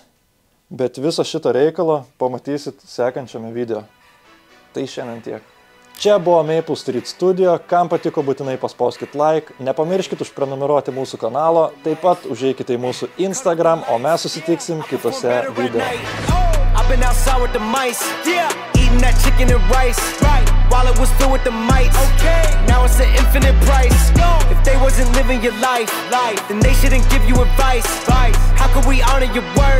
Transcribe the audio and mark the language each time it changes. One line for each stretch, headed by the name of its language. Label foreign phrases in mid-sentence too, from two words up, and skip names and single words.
Lithuanian: Bet visą šitą reikalą pamatysit sekančiame video. Tai šiandien tiek. Čia buvo Maple Street Studio. Kam patiko, būtinai paspauskit like. Nepamirškit užprenumeruoti mūsų kanalo. Taip pat užeikite į mūsų Instagram, o mes susitiksim kitose video.
English: Been outside with the mice, yeah, eating that chicken and rice, right, while it was filled with the mites, okay, now it's an infinite price, if they wasn't living your life, then they shouldn't give you advice, how could we honor your